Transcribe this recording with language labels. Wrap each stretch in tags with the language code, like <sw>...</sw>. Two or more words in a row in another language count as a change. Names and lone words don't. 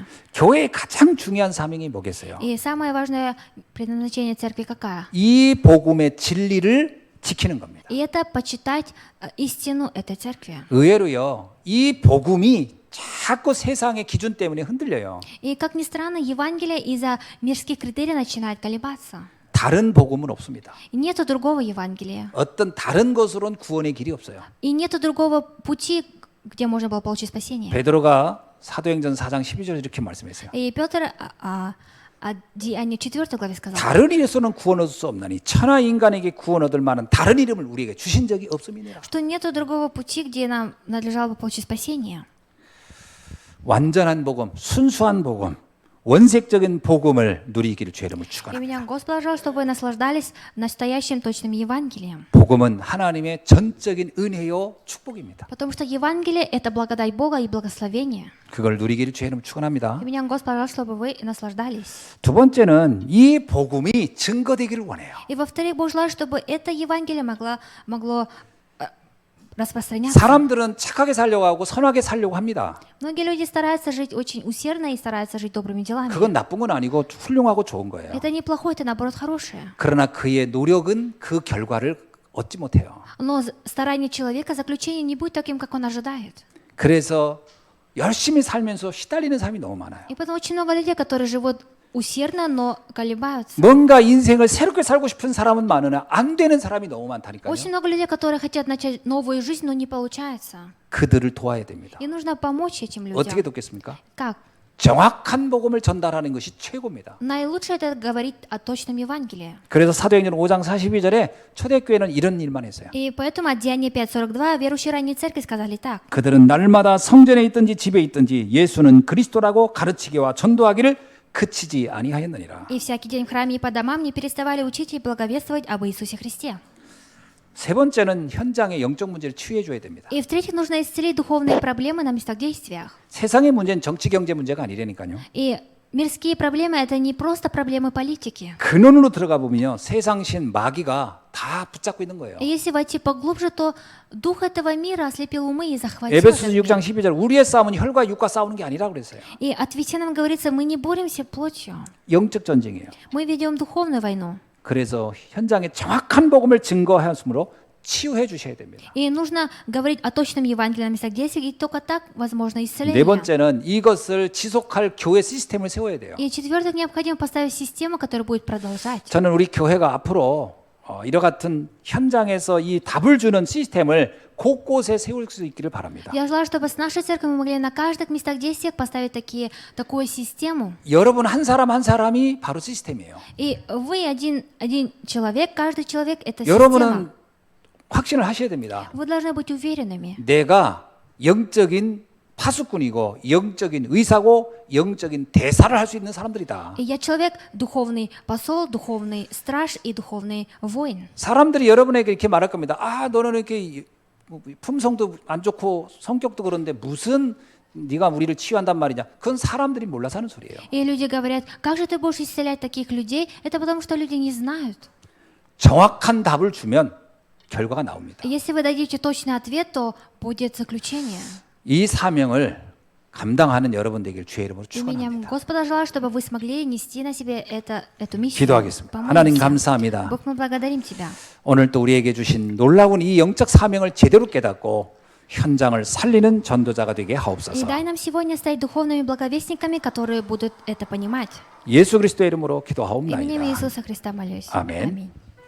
<ko>교회의 가장 중요한 사명이 뭐겠어요?</ko> <ru>И самое важное предназначение церкви какая?</ru> <ko>이 복음의 진리를 지키는 겁니다.</ko> <ru>И это почитать истину этой церкви.</ru> <ko>의외로요, 이 복음이 자꾸 세상의 기준 때문에 흔들려요.</ko> <ru>И как ни странно, Евангелие из-за мирских критерий начинает колебаться.</ru> <ko>다른 복음은 없습니다.</ko> <ru>И нету другого Евангелия.</ru> <ko>어떤 다른 것으로는 구원의 길이 없어요.</ko> <ru>И нету другого пути, где можно было получить спасение.</ru> <ko>베드로가 사도행전 4장 12절에 이렇게 말씀했어요.</ko> <ru>И Петр Деяния 4 главе сказал,</ru> <ko>다른 이에서는 구원 얻을 수 없나니 천하 인간에게 구원 얻을 만한 다른 이름을 우리에게 주신 적이 없음이니라.</ko> <ru>что нету другого пути, где нам надлежало бы получить спасение.</ru> <ko>완전한 복음, 순수한 복음, 원색적인 복음을 누리기를 주의 이름으로</ko> <ru>И</ru> <ko>축원합니다.</ko> <ru>меня Господь положил, чтобы вы наслаждались настоящим точным Евангелием.</ru> <ko>복음은 하나님의 전적인 은혜요 축복입니다.</ko> <ru>Потому что Евангелие – это благодать Бога и благословение.</ru> <ko>그걸 누리기를 주의 이름으로 축원합니다.</ko> <ru>И меня Господь положил, чтобы вы наслаждались.</ru> <ko>두 번째는 이 복음이 증거되기를 원해요.</ko> <ru>И во-вторых, Бог желает, чтобы это Евангелие могло распространяться.</ru> <ko>사람들은 착하게 살려고 하고 선하게 살려고 합니다.</ko> <ru>Многие люди стараются жить очень усердно и стараются жить добрыми делами.</ru> <ko>그건 나쁜 건 아니고 훌륭하고 좋은 거예요.</ko> <ru>Это неплохое, это наоборот хорошее.</ru> <ko>그러나 그의 노력은 그 결과를 얻지 못해요.</ko> <ru>Но старание человека, заключение не будет таким, как он ожидает.</ru> <ko>그래서 열심히 살면서 시달리는 사람이 너무 많아요.</ko> <ru>И поэтому очень много людей, которые живут усердно, но колебаются.</ru> <ko>뭔가 인생을 새롭게 살고 싶은 사람은 많으나 안 되는 사람이 너무 많다니까요.</ko> <ru>Очень много людей, которые хотят начать новую жизнь, но не получается.</ru> <ko>그들을 도와야 됩니다.</ko> <ru>И нужно помочь этим</ru> <ko>어떻게</ko> <ru>людям.</ru> <ko>돕겠습니까?</ko> <ru>Как?</ru> <ko>정확한 복음을 전달하는 것이 최고입니다.</ko> <ru>Наилучше это говорить о точном Евангелии.</ru> <ko>그래서 사도행전 5장 42절에 초대교회는 이런 일만 했어요.</ko> <ru>И поэтому от Деяния 5:42 верующие ранней церкви сказали так.</ru> <ko>그들은 날마다 성전에 있든지 집에 있든지 예수는 그리스도라고 가르치기와 전도하기를 그치지 아니하였느니라.</ko> <ru>И всякий день в храме и по домам не переставали учить и благовествовать об Иисусе Христе.</ru> <ko>세 번째는 현장의 영적 문제를 치유해 줘야 됩니다.</ko> <ru>И в-третьих, нужно исцелить духовные проблемы на местах действиях.</ru> <ko>세상의 문제는 정치 경제 문제가 아니라니까요.</ko> <ru>И мирские проблемы — это не просто проблемы политики.</ru> <ko>근원으로 들어가 보면요, 세상신 마귀가 다 붙잡고 있는 거예요.</ko> <ru>И если войти поглубже, то дух этого мира ослепил умы и захватил</ru> <ko>에베소서</ko> <ru>этот</ru> <ko>6장</ko> <ru>мир.</ru> <ko>12절 우리의 싸움은 혈과 육과 싸우는 게 아니라 그랬어요.</ko> <ru>И от Ефесянам говорится, мы не боремся плотью,</ru> <ko>영적 전쟁이에요.</ko> <ru>мы ведем духовную войну.</ru> <ko>그래서 현장에 정확한 복음을 증거하였으므로 치유해 주셔야 됩니다.</ko> <ru>И нужно говорить о точном Евангелии на местах действий, и только так возможно</ru> <ko>네</ko> <ru>исцеление.</ru> <ko>번째는 이것을 지속할 교회 시스템을 세워야 돼요.</ko> <ru>И в-четвертых, необходимо поставить систему, которая будет продолжать.</ru> <ko>저는 우리 교회가 앞으로 이와 같은 현장에서 이 답을 주는 시스템을 곳곳에 세울 수 있기를 바랍니다.</ko> <ru>Я желаю, чтобы с нашей церковью мы могли на каждых местах действий поставить такую систему.</ru> <ko>여러분 한 사람 한 사람이 바로 시스템이에요.</ko> <ru>И вы один человек, каждый человек — это</ru> <ko>여러분은</ko> <ru>система.</ru> <ko>확신을 하셔야 됩니다.</ko> <ru>Вы должны быть уверенными.</ru> <ko>내가 영적인 파수꾼이고 영적인 의사고 영적인 대사를 할 수 있는 사람들이다. И я человек, духовный посол, духовный страж и духовный воин. 사람들이 여러분에게 이렇게 말할 겁니다. 아, 너는 이렇게 품성도 안 좋고 성격도 그런데 무슨 네가 우리를 치유한단 말이냐? 그건 사람들이 몰라서 하는 소리예요.</ko> <ru>И люди говорят, как же ты будешь исцелять таких людей? Это потому, что люди не знают.</ru> <ko>정확한 답을 주면 결과가 나옵니다.</ko> <ru>Если вы дадите точный ответ, то будет заключение.</ru> <ko>이 사명을 감당하는 여러분 되길 주의 이름으로</ko> <ru>Именем</ru> <ko>축원합니다.</ko> <ru>Господа желаю, чтобы вы смогли нести на себе эту миссию.</ru> <ko>기도하겠습니다. 하나님</ko> <ru>Помолимся.</ru> <ko>감사합니다.</ko> <ru>Бог, мы благодарим Тебя.</ru> <ko>오늘 또 우리에게 주신 놀라운 이 영적 사명을 제대로 깨닫고 현장을 살리는 전도자가 되게</ko> <ru>И</ru> <ko>하옵소서.</ko> <ru>дай нам сегодня стать духовными благовестниками, которые будут это понимать.</ru> <ko>예수 그리스도의 이름으로</ko> <ru>Именем</ru> <ko>기도하옵나이다.</ko> <ru>Иисуса Христа молюсь.</ru> <ko>아멘.</ko> <ru>Аминь.</ru>